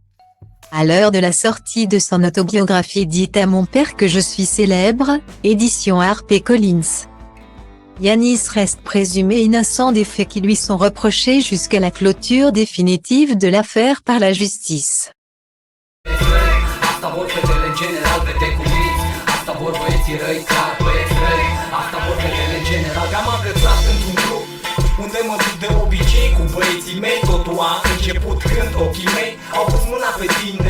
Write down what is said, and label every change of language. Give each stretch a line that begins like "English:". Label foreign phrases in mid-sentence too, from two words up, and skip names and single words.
French: À l'heure de la sortie de son autobiographie Dites à mon père que je suis célèbre, édition HarperCollins. Yanis reste présumé innocent des faits qui lui sont reprochés jusqu'à la clôture définitive de l'affaire par la justice.
Romanian: Unde mă duc de obicei cu băieții mei. Totul a început când ochii mei au pus mâna pe tine.